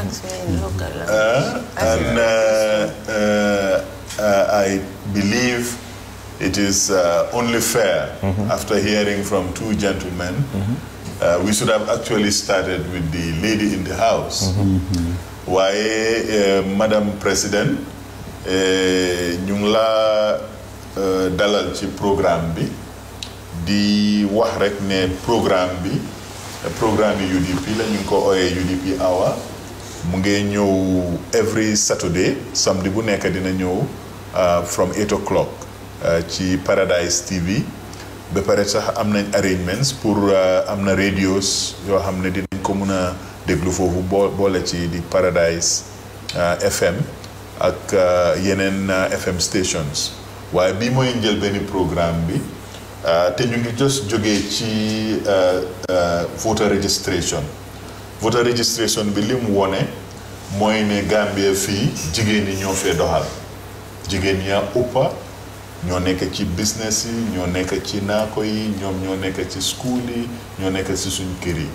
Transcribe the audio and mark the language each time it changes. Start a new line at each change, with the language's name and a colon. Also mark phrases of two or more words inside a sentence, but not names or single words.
English: I believe it is only fair, after hearing from two gentlemen, we should have actually started with the lady in the house. Why, Madam President,
Wolof: ñu ngi la dalal ci programme bi di wax rek ne programme UDP la ñu ko oyé UDP Hour mu ngi ñëw
English: every Saturday,
Wolof: samedi bu nekk dina ñëw
English: from 8 o'clock
Wolof: ci Paradise TV. Ba pare sax am nañ arrangements pour am na radios yoo xam ne dinañ ko mën a déglu foofu boole ci di Paradise FM ak yeneen
English: FM stations.
Wolof: waaye bii mooy njël benn programme bi te ñu ngi just jógee ci
English: voter registration
Wolof: bi li mu wone mooy ne Gambia fii jigéen ñi ñoo fee doxal, jigéen ñaa uppa ñoo nekk ci business yi, ñoo nekk ci naako yi, ñoo nekk ci school yi, ñoo nekk ci suñ kër yi.